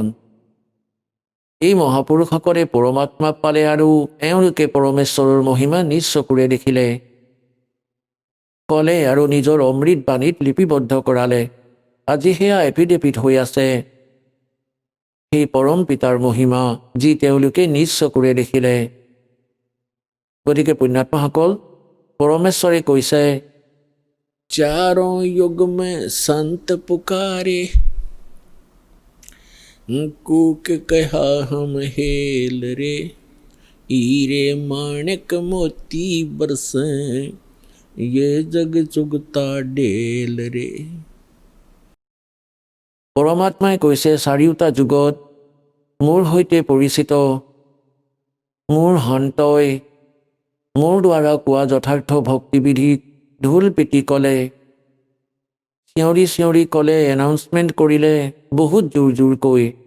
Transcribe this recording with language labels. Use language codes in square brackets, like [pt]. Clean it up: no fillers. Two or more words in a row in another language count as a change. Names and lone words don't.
[as] এই মহাপুৰুষসকলে পৰমাত্মাক পালে আৰু এওঁলোকে পৰমেশ্বৰৰ মহিমা নিজ চকুৰে দেখিলে, ক'লে আৰু নিজৰ অমৃত বাণীত লিপিবদ্ধ কৰালে। আজি সেয়া এপিডেপিড হৈ আছে, সেই পৰম পিতাৰ মহিমা যি তেওঁলোকে নিজ চকুৰে দেখিলে। গতিকে পুণ্যাত্মাসকল, পৰমেশ্বৰে কৈছে, [hi] चारों युग में संत पुकारे, कूक कहा हम हेल रे, हीरे माणिक मोती बरसे ये जग चुगता डेल रे। [as] পৰমাত্মাই কৈছে চাৰিওটা যুগত মোৰ সৈতে পৰিচিত মোৰ সন্তই মোৰ দ্বাৰা কোৱা যথাৰ্থ ভক্তিবিধিক ঢোল পিটি ক'লে, চিঞৰি চিঞৰি ক'লে, এনাউন্সমেণ্ট কৰিলে বহুত জোৰ জোৰকৈ।